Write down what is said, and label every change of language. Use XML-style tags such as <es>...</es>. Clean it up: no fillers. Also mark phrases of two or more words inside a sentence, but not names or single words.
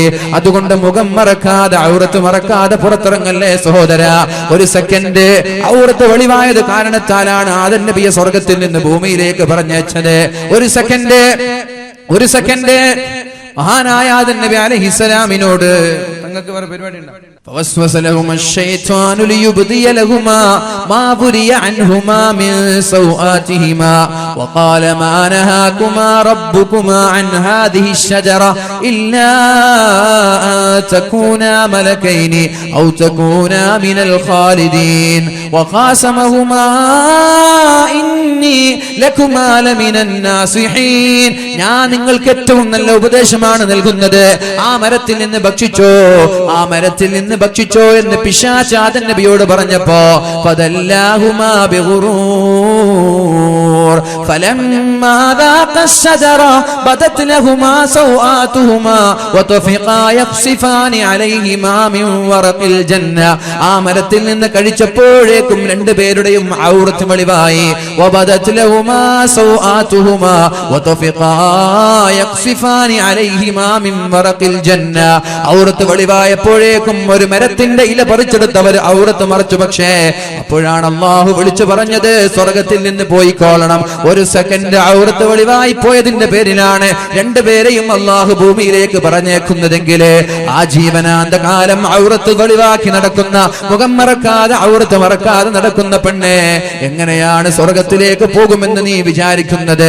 <ml>അതുകൊണ്ട് മുഖം മറക്കാതെ, ഔറത്ത് മറക്കാതെ പുറത്തിറങ്ങല്ലേ സഹോദര. ഒരു സെക്കൻഡ് ഔറത്ത് വെളിവായത് കാരണത്താലാണ് ആദം നബിയെ സ്വർഗത്തിൽ നിന്ന് ഭൂമിയിലേക്ക് പറഞ്ഞയച്ചത്. ഒരു സെക്കൻഡ് മഹാനായ ആദം നബി അലൈഹിസ്സലാമിനോട്, തങ്ങൾക്ക് വേറെ പരിപാടി ഉണ്ടോ?</ml> <ar>فوسوس لهما الشيطان ليبدي لهما ما بري عنهما من سوآتهما وقال ما نهاكما ربكما عن هذه الشجرة إلا أن تكونا ملكين أو تكونا من الخالدين وقاسمهما إني لكما لمن الناصحين</ar> <ml>ഞാൻ നിങ്ങൾക്ക് ഏറ്റവും നല്ല ഉപദേശമാണ് നൽകുന്നത് ആ മരത്തിൽ നിന്ന് ഭക്ഷിച്ചോ എന്ന് പിശാച് ആദം നബിയോട് പറഞ്ഞപ്പോ</ml> <ar>ഫദല്ലാഹുമാ بغرور فلما ذاقا الشجر بدت لهما سوآتهما وطفقا يخصفان عليهما من ورق الجنة</ar> <ml>ആ മരത്തിൽ നിന്ന് കഴിച്ചപ്പോഴേക്കും രണ്ടുപേരുടെയും ഔറത്ത് വെളിവായി</ml> <ar>وبدت لهما سوآتهما وطفقا يخصفان عليهما من ورق الجنة</ar> <ml>ഔറത്ത് വെളിവായപ്പോഴേക്കും ഒരു മരത്തിന്റെ ഇല പറിച്ചെടുത്തവർ ഔറത്ത് മറച്ചു. പക്ഷേ അപ്പോഴാണ് അല്ലാഹു വിളിച്ചു പറഞ്ഞത് സ്വർഗത്തിൽ നിന്ന് പോയിക്കോളണം. ഒരു സെക്കൻഡ് ഔറത്ത് വെളിവായി പോയതിന്റെ പേരിലാണ് രണ്ടുപേരെയും അല്ലാഹു ഭൂമിയിലേക്ക് പറഞ്ഞേക്കുന്നതെങ്കിൽ ആ ജീവനാന്ത കാലം ഔറത്ത് വെളിവാക്കി നടക്കുന്ന, മുഖം മറക്കാതെ ഔറത്ത് മറക്കാതെ നടക്കുന്ന പെണ്ണ് എങ്ങനെയാണ് സ്വർഗത്തിലേക്ക് പോകുമെന്ന് നീ വിചാരിക്കുന്നത്?</ml>